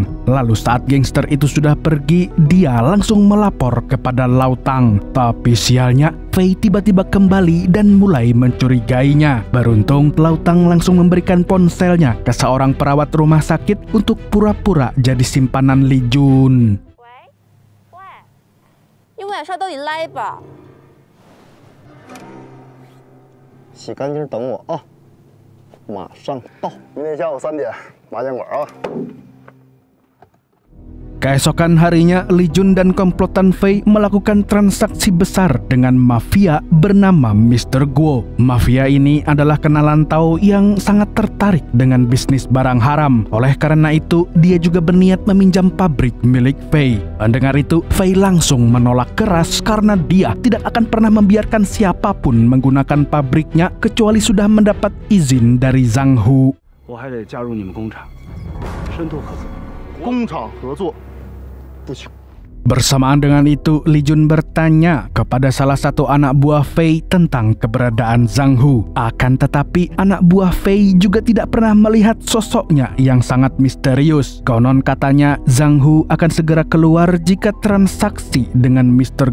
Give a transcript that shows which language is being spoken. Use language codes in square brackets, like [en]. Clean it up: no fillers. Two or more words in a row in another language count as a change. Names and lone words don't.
[id] Lalu saat gangster itu sudah pergi, dia langsung melapor kepada Lautang. Tapi sialnya, Fei tiba-tiba kembali dan mulai mencurigainya. Beruntung, Lautang langsung memberikan ponselnya ke seorang perawat rumah sakit untuk pura-pura jadi simpanan Li Jun. [zh] 一晚上都得来吧。洗干净等我啊，马上到。明天下午3点，麻将馆啊。 [id] Keesokan harinya, Li Jun dan komplotan Fei melakukan transaksi besar dengan mafia bernama Mr. Guo. Mafia ini adalah kenalan Tao yang sangat tertarik dengan bisnis barang haram. Oleh karena itu, dia juga berniat meminjam pabrik milik Fei. Mendengar itu, Fei langsung menolak keras karena dia tidak akan pernah membiarkan siapapun menggunakan pabriknya kecuali sudah mendapat izin dari Zhang Hu. [zh] 我还得加入你们工厂，深度合作。工厂合作不行。 [id] Bersamaan dengan itu, Li Jun bertanya kepada salah satu anak buah Fei tentang keberadaan Zhang Hu. Akan tetapi, anak buah Fei juga tidak pernah melihat sosoknya yang sangat misterius. Konon katanya, Zhang Hu akan segera keluar jika transaksi dengan Mr.